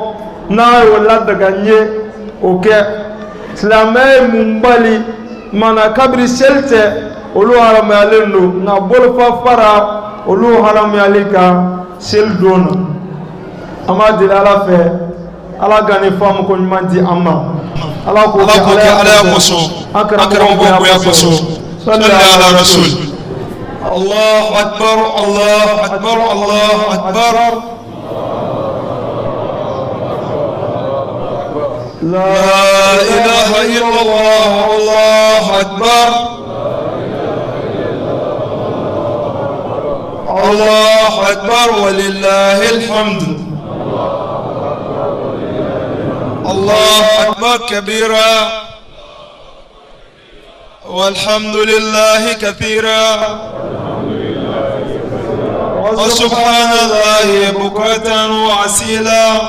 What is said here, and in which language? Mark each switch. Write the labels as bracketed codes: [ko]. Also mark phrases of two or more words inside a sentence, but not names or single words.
[bm] n'a y'o ladaga n ye o kɛ silamɛya ye mun bali mana kabiri seli tɛ olu haramuyalen don nka bolofa fara olu haramuyali kan seli don na an b'a deli Ala fɛ Ala ka ni faamu ko ɲuman di an ma Ala k'o kɛ Ala ya kosɔn an karamɔgɔ bonya kosɔn [ar] صل على رسول الله أكبر الله أكبر الله أكبر لا إله إلا الله الله أكبر الله أكبر ولله الحمد الله أكبر كبيرا والحمد لله كثيرا وسبحان الله بكرة وأصيلا